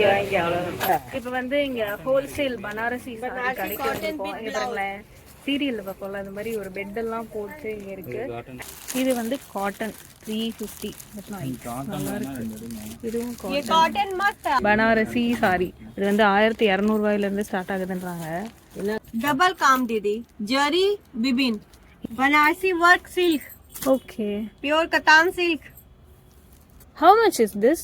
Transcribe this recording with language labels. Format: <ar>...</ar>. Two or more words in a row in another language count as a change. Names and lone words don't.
<ta>இப்ப வந்து இங்க ஹோல்சேல் பனாரசி கடைக்கு பாருங்களேன். சீரியல்ல பார்ப்போம்ல அது மாதிரி ஒரு பெட் எல்லாம் போட்டு இங்க இருக்கு. இது வந்து காட்டன் 350. நல்லா இருக்கு. இதுவும் காட்டன் பனாரசி சாரி. இது வந்து 1200 ரூபாயில இருந்து ஸ்டார்ட் ஆகுதுன்றாங்க.</ta> <hi>डबल काम दीदी, जरी बिबिन, बनारसी</hi> <en>work silk, Okay.</en> <hi>प्योर कतान सिल्क,</hi> <en>How much is this?</en>